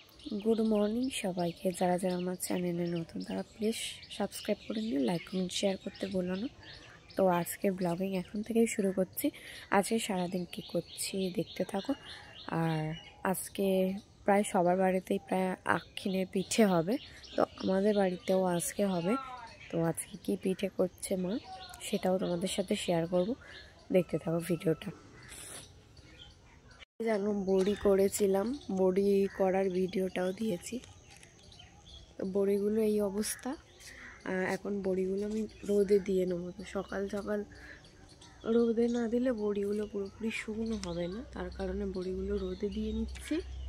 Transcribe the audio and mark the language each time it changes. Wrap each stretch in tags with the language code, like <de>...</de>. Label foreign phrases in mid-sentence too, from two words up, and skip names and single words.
<en>good morning</en> <bn>সবাইকে যারা যারা আমার চ্যানেলে নতুন তারা</bn> <en>please subscribe</en> <bn>করে নিও</bn> <en>like comment share</en> <bn>করতে বলো না। তো আজ কে ব্লগিং এখন থেকেই শুরু করছি। আজ কে সারা দিন কী করছি দেখতে থাকো। আর আজ কে প্রায় সবার বাড়িতেই প্রায় আখিনে পিঠে হবে, তো আমাদের বাড়িতেও আজকে হবে। তো আজ কী পিঠে করছে মা সেটাও তোমাদের সাথে শেয়ার করব, দেখতে থাকো ভিডিওটা। জানো বড়ি করেছিলাম, বড়ি করার ভিডিওটাও দিয়েছি। তো বড়িগুলো এই অবস্থা। এখন বড়িগুলো আমি রোদে দিয়ে নেবো। তো সকাল সকাল রোদে না দিলে বড়িগুলো পুরোপুরি শুকনো হবে না, তার কারণে বড়িগুলো রোদে দিয়ে নিচ্ছি।</bn>